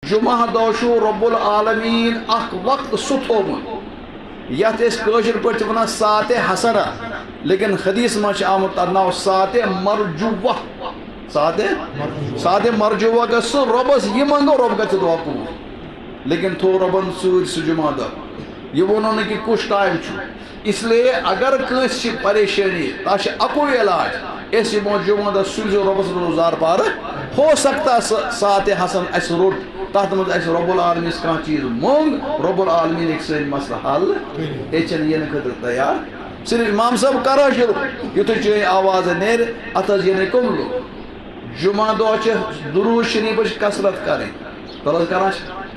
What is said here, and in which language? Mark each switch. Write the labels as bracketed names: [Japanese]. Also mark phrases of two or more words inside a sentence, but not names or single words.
[Kashmiri] جمعہ دۄہ چھُ رب العالمین اکھ وقت سُہ تھوٚومُت یتھ أسۍ کٲشِر پٲٹھۍ چھِ وَنان ساعتِ حسنہ لیکن حدیث منٛز چھِ آمُت تتھ ناو ساعتِ مرجوہ ساعتِ مرجوہ گژھِ سُہ رۄبس یہِ منٛگو رۄب گژھِ دُعا قبوٗل لیکن تھوٚو رۄبن سۭتۍ سُہ جمعہ دۄہ یہِ ووٚنو نہٕ کہِ کُس ٹایم چھُ [Urdu] اس لیے [Kashmiri] اگر کٲنٛسہِ چھِ پریشٲنی تتھ چھِ اکُے علاج أسۍ یِمو جمعہ دۄہ سوٗزِو رۄبس روزدار پارٕ [Urdu] ہو سکتا [Kashmiri] ساعتِ حسن اَسہِ روٚٹ تتھ منٛز اَسہِ رۄب العالمیٖنس کانٛہہ چیٖز موٚنگ رۄب العالمیٖن ہیٚکہِ سٲنۍ مسلہٕ حل أسۍ چھِنہٕ یِنہٕ خٲطرٕ تیار صرف امام صٲب کرو شروع یُتھُے چٲنۍ آواز نیرِ اتھ حظ یِنٕے کُملہٕ جمعہ دۄہ چھِ درود شریٖفٕچ کثرت کرٕنۍ تَل حظ کران چھِ